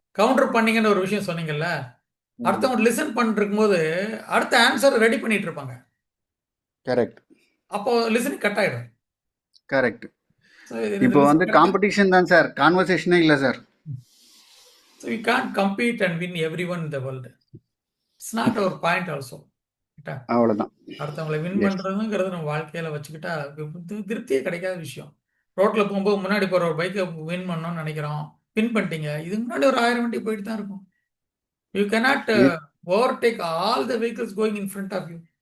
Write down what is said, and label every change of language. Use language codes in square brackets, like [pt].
[ta] Counter பண்ணீங்கன்னு ஒரு விஷயம் சொன்னீங்கல்ல, அடுத்தவங்க லிசன் பண்ணிட்டு இருக்கும்போது அடுத்த ஆன்சர் ரெடி பண்ணிட்டு இருப்பாங்க. கரெக்ட். அப்போ லிசனிங் கட் ஆயிடும். கரெக்ட். இப்போ வந்து காம்படிஷன் தான் சார், கான்வர்சேஷனே இல்லை sir. [en] So we can't compete and win everyone in the world. It's not our point also. [ta] அவ்வளவுதான். அடுத்தவங்களை வின் பண்றதுங்கிறது நம்ம வாழ்க்கையில வச்சுக்கிட்டா திருப்தியே கிடைக்காத விஷயம். ரோட்ல போகும்போது முன்னாடி போற ஒரு பைக்கை வின் பண்ணணும்னு நினைக்கிறோம், வின் பண்ணிட்டீங்க. இது முன்னாடி ஒரு 1000 வண்டி போயிட்டு தான் இருக்கும். [en] You cannot overtake all the vehicles going in front of you.